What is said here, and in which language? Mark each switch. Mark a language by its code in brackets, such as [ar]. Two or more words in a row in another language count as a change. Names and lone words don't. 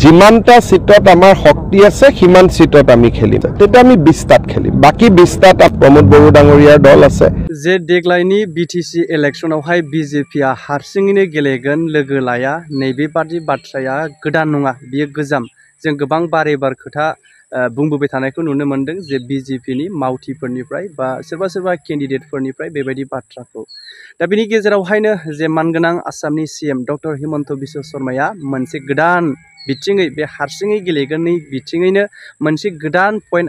[as] যিমানটা সিটত আমাৰ শক্তি আছে সিমান সিটত আমি খেলিম তেতিয়া আমি 20টাত খেলিম বাকি 20টাত প্ৰমোদ বড়ো ডাঙৰীয়াৰ দল আছে [brx] যে দেগलायनि বিটিসি इलेक्शनावहाय बिजेपिया हारसिङैनो गेलेगोन लोगो लाया नैबे बादि बाथ्राया गोदान नङा बियो गोजाम जों गोबां बारे-बार खोथा बुंबोबाय थानायखौ नुनो मोनदों जे बिजेपिनि मावथिफोरनिफ्राय बा सोरबा केन्डिडेटफोरनिफ्राय बेबायदि बाथ्राखौ दा बेनि गेजेरावहायनो जे मानगोनां आसामनि सीएम डक्टर हिमन्त बिश्व शर्माया मोनसे गोदान बिथिङै बे हारसिङै गेलेगोननि बिथिङैनो मोनसे गोदान पइन्ट